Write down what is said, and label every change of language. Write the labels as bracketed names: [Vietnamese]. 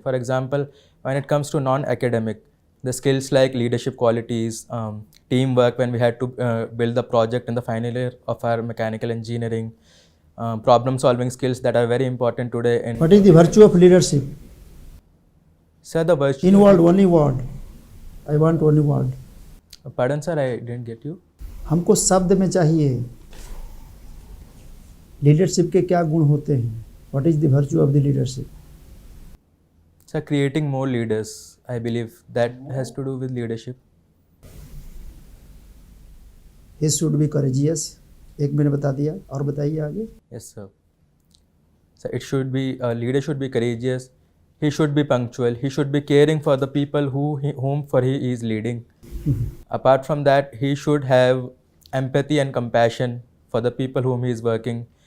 [English] For example, when it comes to non-academic, the skills like leadership qualities, teamwork when we had to build the project in the final year of our mechanical engineering, problem solving skills that are very important today. In What is the virtue of leadership? Sir, the virtue. In word, only word. I want only word. Pardon, sir, I didn't get you. [Hindi] हमको शब्द में चाहिए leadership के क्या गुण होते हैं. [English] What is the virtue of the leadership? Sir, creating more leaders, I believe that has to do with leadership. He should be courageous. [Hindi] एक मैंने बता दिया, और बताइए आगे. [English] Yes, sir. So it should be a leader should be courageous. He should be punctual. He should be caring for the people whom he is leading. Apart from that, he should have empathy and compassion for the people whom he is working.